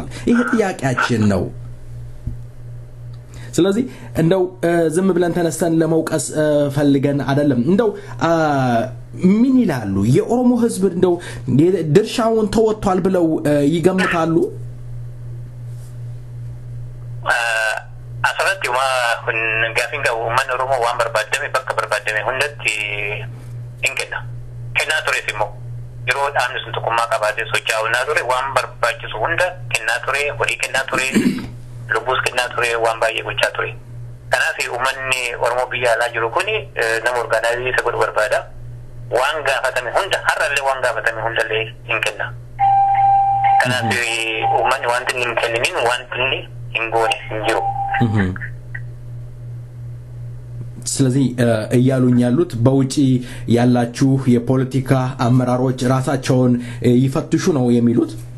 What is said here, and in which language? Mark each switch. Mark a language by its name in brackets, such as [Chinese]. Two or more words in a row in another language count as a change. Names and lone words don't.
[Amharic] ይሄ ጥያቄያችን ነው። ስለዚህ እንደው ዝም ብለን ተነስተን ለመውቀስ ፈልገን አይደለም። እንደው ምን ይላሉ የኦሮሞ ህዝብ እንደው ድርሻውን ተወጥቷል ብለው ይገምታሉ? [Oromo] dhugumatti gaafiin qabu uummanni Oromoo waan barbaadame bakka barbaadame hundatti hin kenna. Kennaa tures immoo yeroo dhaabni sun tokkummaa qabaatee socho'aa ture waan barbaachisu hunda kennaa ture, horii kennaa ture, lubbuus kennaa ture, waan baay'ee gochaa ture. Kanaaf uummanni Oromoo biyya alaa jiru kuni nama orgaanaayizii isa godhu barbaada. Waan gaafatame hunda har'allee waan gaafatame hundallee hin kenna. Kanaaf uummanni wanti inni hin kenniniin wanti inni hin goone hin jiru. [Amharic] ስለዚህ እያሉኝ ያሉት በውጪ ያላችሁ የፖለቲካ አመራሮች ራሳቸውን ይፈትሹ ነው የሚሉት?